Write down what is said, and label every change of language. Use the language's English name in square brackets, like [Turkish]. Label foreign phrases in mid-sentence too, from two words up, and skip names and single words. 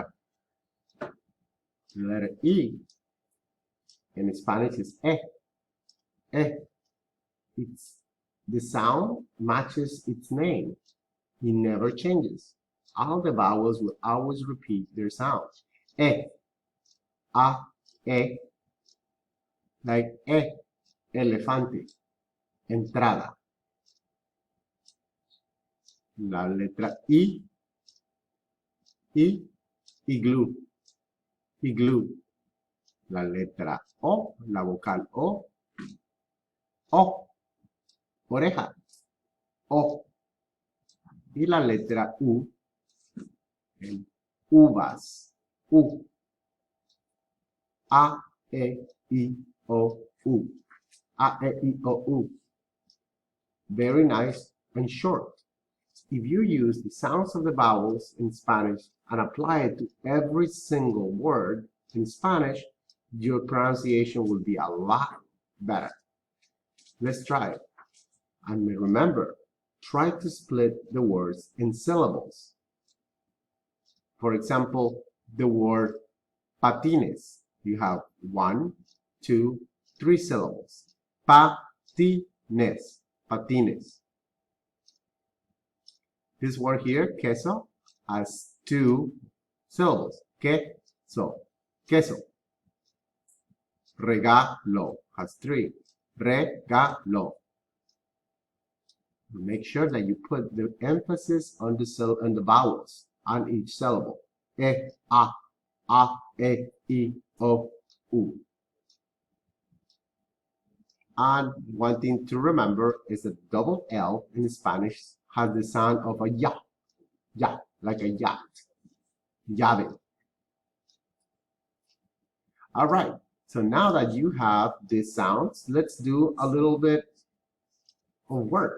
[English] The letter E in Spanish is e. It's, the sound matches its name. It never changes. All the vowels will always repeat their sound. [Spanish] E, a, e, like elefante, entrada. La letra I, iglú, iglú. La letra O, la vocal O, oreja, O. Y la letra U, uvas, U. A, E, I, O, U. A, E, I, O, U. [English] Very nice and short. If you use the sounds of the vowels in Spanish and apply it to every single word in Spanish, your pronunciation will be a lot better. Let's try it. And remember, try to split the words in syllables. For example, the word patines. You have 1, 2, 3 syllables. [Spanish] Patines, patines. [English] This word here, queso, has 2 syllables. [Spanish] Queso, queso. [English] Regalo has 3. [Spanish] Regalo. [English] Make sure that you put the emphasis on the vowels on each syllable. [Spanish] E, a, e, I, o, u. [English] And one thing to remember is that double L in Spanish has the sound of a ya, like a yacht. Llave. All right. So now that you have these sounds, let's do a little bit of work.